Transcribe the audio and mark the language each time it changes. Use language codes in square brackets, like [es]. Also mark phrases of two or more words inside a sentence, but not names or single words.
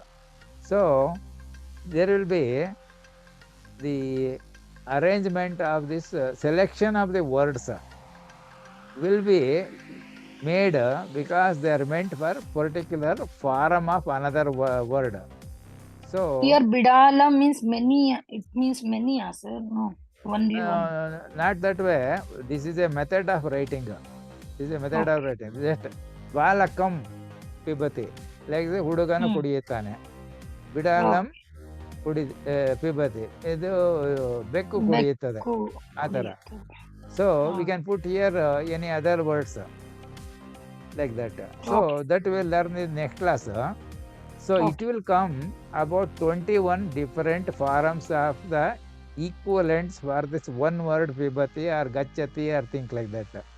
[en] So there will be the arrangement of this selection of the words will be made because they are meant for particular form of another word. So Here, bidala means many. It means many, sir. No, only one. not that way. This is a method of writing. This is a method of writing. Just [sa] बालकम् पिबति. [en] Like the [kn] ಹುಡುಗನ ಕುಡಿಯುತ್ತಾನೆ. [sa] बिडालम् पिबति. [kn] ಇದು ಬೆಕ್ಕು ಕುಡಿಯುತ್ತದೆ. ಅತರ. [en] So we can put here any other words like that. So that we will learn in next class. So it will come about 21 different forms of the equivalents for this one word pibati or gachati or things like that.